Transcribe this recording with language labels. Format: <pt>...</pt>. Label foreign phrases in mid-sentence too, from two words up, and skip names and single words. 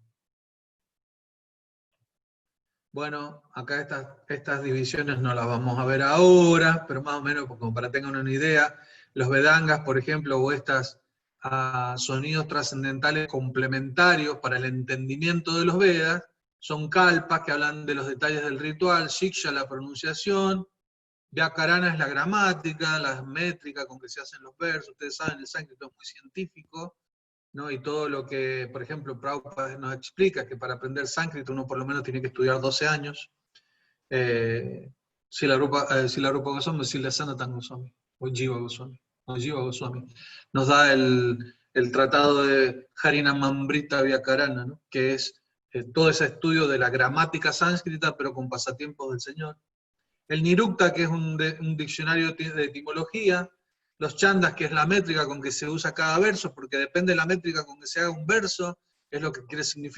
<es>Bueno, acá estas divisiones no las vamos a ver ahora, pero más o menos como para que tengan una idea, los Vedangas, por ejemplo, o estas sonidos trascendentales complementarios para el entendimiento de los Vedas, son kalpas que hablan de los detalles del ritual, shiksha la pronunciación, vyakarana es la gramática, la métrica con que se hacen los versos. Ustedes saben, el sánscrito es muy científico, ¿no? Y todo lo que, por ejemplo, Prabhupada nos explica, que para aprender sánscrito uno por lo menos tiene que estudiar 12 años. Srila Rupa Goswami, Srila Sanatana Goswami, o Jiva Goswami, nos da el tratado de Harinamamrita Vyakarana, ¿no? Que es todo ese estudio de la gramática sánscrita, pero con pasatiempos del Señor. El Nirukta, que es un diccionario de etimología. Los chandas, que es la métrica con que se usa cada verso, porque depende de la métrica con que se haga un verso, es lo que quiere significar.</es>